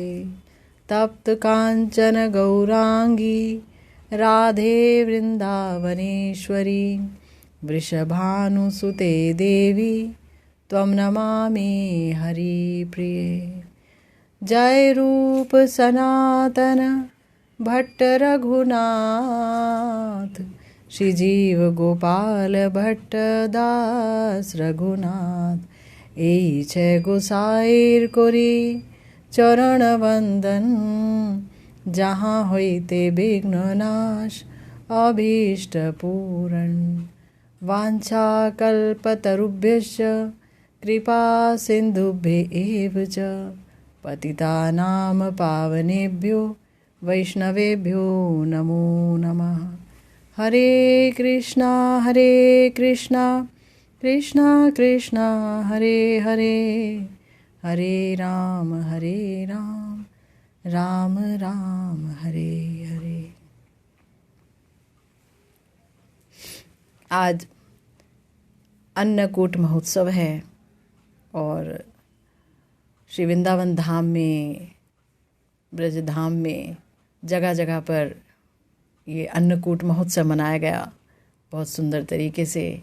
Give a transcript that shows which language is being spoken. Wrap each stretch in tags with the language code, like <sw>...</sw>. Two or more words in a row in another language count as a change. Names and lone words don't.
<sa>तप्त कांचन गौरांगी राधे वृंदावनेश्वरी वृषभानुसुते देवी त्वं नमामि हरिप्रिये।</sa> <bn>জয় রূপ সনাতন ভট্ট রঘুনাথ শ্রীজীব গোপাল ভট্ট দাস রঘুনাথ এই ছয় গোসাইর করি চরণ বন্দন যাহা হইতে বিঘ্ন নাশ অভীষ্ট পূরণ</bn> <sa>वाञ्छाकल्पतरुभ्यश्च कृपा सिन्धुभ्यः एव च पतितानां पावनेभ्यो वैष्णवेभ्यो नमो नमः। हरे कृष्णा कृष्णा कृष्णा हरे हरे हरे राम राम राम हरे हरे।</sa> <hi>आज अन्नकूट महोत्सव है और श्री वृंदावन धाम में ब्रज धाम में जगह जगह पर ये अन्नकूट महोत्सव मनाया गया बहुत सुंदर तरीके से।</hi>